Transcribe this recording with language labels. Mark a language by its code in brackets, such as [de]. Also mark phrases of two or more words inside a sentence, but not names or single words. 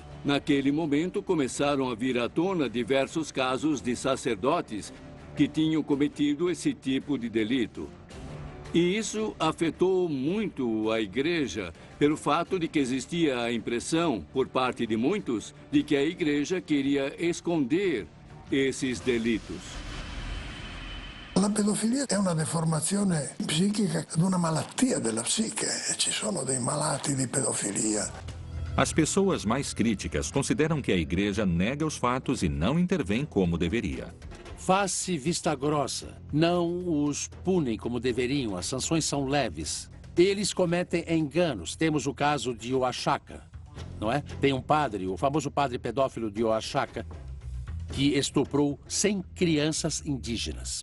[pt] Naquele momento começaram a vir à tona diversos casos de sacerdotes que tinham cometido esse tipo de delito. E isso afetou muito a igreja pelo fato de que existia a impressão, por parte de muitos, de que a igreja queria esconder esses delitos. [it] La pedofilia è una deformazione psichica di una malattia della psiche. Ci sono dei malati di pedofilia. [pt] As pessoas mais críticas consideram que a igreja nega os fatos e não intervém como deveria. Face vista grossa. Não os punem como deveriam. As sanções são leves. Eles cometem enganos. Temos o caso de Oaxaca, não é? Tem um padre, o famoso padre pedófilo de Oaxaca, que estuprou 100 crianças indígenas.